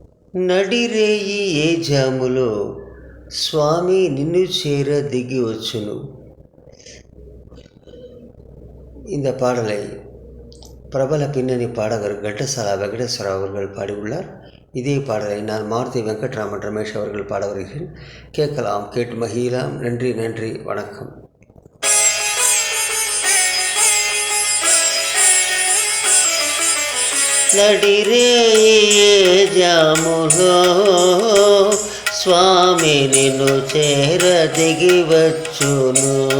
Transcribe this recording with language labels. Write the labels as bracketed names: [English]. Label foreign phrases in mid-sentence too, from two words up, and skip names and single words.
[Telugu] నడిరేయి ఏ జాములో స్వామి నిన్ను చేర దిగి వచ్చును. [Tamil] இந்த பாடலை பிரபல பின்னணி பாடகர் கட்டசாலா வெங்கடேஸ்வரா அவர்கள் பாடியுள்ளார். இதே பாடலை நான் மாருதி வெங்கட்ராமன் ரமேஷ் அவர்கள் பாட வருகிறேன். கேட்கலாம், கேட்டு மகிழலாம். நன்றி, நன்றி, வணக்கம். [Telugu] నడిరేయే జాములో స్వామి నిన్ను చేర దిగి వచ్చును.